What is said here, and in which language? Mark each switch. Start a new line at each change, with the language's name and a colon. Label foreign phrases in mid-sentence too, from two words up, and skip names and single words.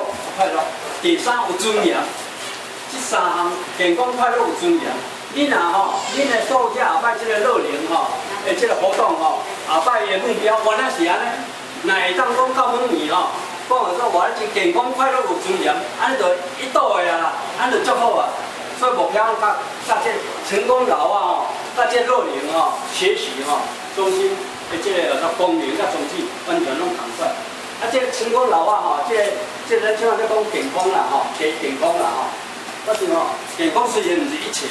Min Nan Chinese: 快乐。第三，有尊严。这三项健康、快乐、有尊严。你若吼，恁的所有后摆这个乐龄吼，的这个活动吼，后摆的目标原来是安尼，若会当讲到晚年吼，讲说活得真健康、快乐、有尊严，安尼就一倒的啊，安尼就足好啊。所以目标甲这成功老啊吼，甲这乐龄吼学习吼中心的这个功能甲宗旨完全拢同款。啊，这个成功老啊吼，这咱即马在讲健康啦吼，健康啦吼，我想吼，健康虽然毋是一切。